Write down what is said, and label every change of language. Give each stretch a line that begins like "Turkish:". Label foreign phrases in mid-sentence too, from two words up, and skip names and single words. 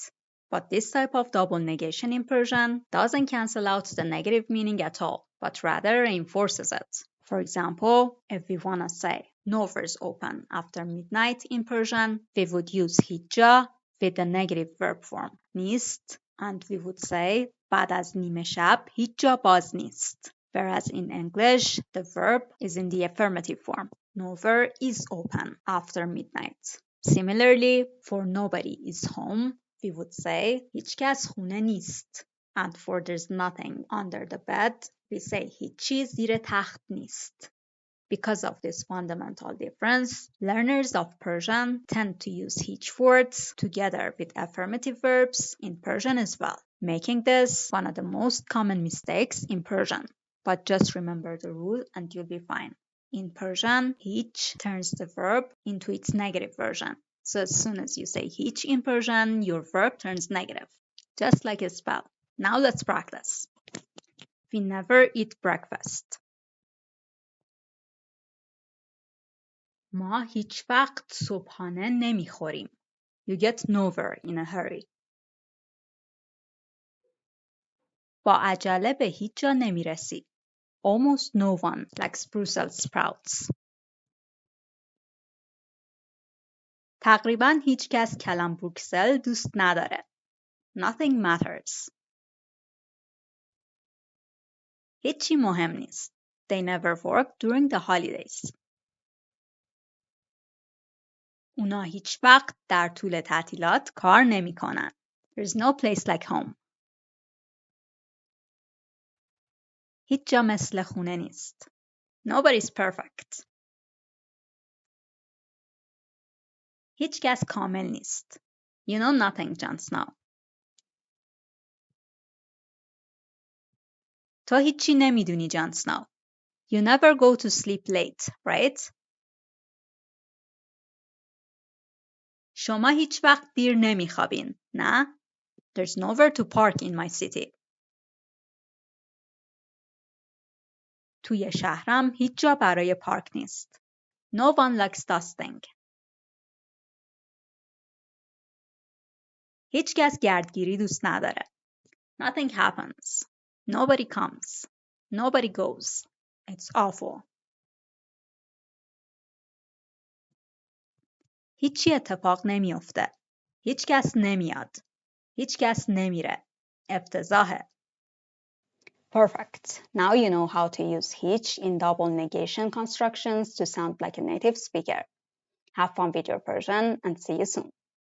English: But this type of double negation in Persian doesn't cancel out the negative meaning at all, but rather reinforces it. For example, if we want to say nowhere's open after midnight in Persian, we would use hicca with the negative verb form نیست, and we would say
Persian: بعد از نیمه شب هیچ جا باز نیست.
English: Whereas in English, the verb is in the affirmative form. Nowhere is open after midnight. Similarly, for nobody is home, we would say
Persian: هیچ کس خونه نیست.
English: And for there's nothing under the bed, we say
Persian: هیچی زیر تخت نیست.
English: Because of this fundamental difference, learners of Persian tend to use Hich words together with affirmative verbs in Persian as well, making this one of the most common mistakes in Persian. But just remember the rule and you'll be fine. In Persian, Hich turns the verb into its negative version. So as soon as you say Hich in Persian, your verb turns negative, just like a spell. Now let's practice. We never eat breakfast.
Persian: ما هیچ وقت صبحانه نمیخوریم.
English: You get nowhere in a hurry.
Persian: با عجله به هیچ جا نمیرسی.
English: Almost no one likes Brussels sprouts.
Persian: تقریباً هیچ کس کلم بروکسل دوست نداره.
English: Nothing matters.
Persian: هیچی مهم نیست.
English: They never work during the holidays.
Persian: اونا هیچ وقت در طول تعطیلات کار نمی کنن.
English: There's no place like home.
Persian: هیچ جا مثل خونه نیست.
English: Nobody's perfect.
Persian: هیچ کس کامل نیست.
English: You know nothing, Jon Snow.
Persian: تو هیچی نمیدونی جان سنو.
English: You never go to sleep late, right?
Persian: شما هیچ وقت دیر نمیخوابین، نه؟
English: There's nowhere to park in my city.
Persian: توی شهرم هیچ جا برای پارک نیست.
English: No one likes dusting.
Persian: هیچ کس گردگیری دوست نداره.
English: Nothing happens. Nobody comes. Nobody goes. It's awful.
Persian: هیچی اتفاق نمیافته. هیچ کس نمیاد. هیچ کس نمیره. افتضاحه. Perfect.
English: Now you know how to use Hich in double negation constructions to sound like a native speaker. Have fun with your Persian and see you soon.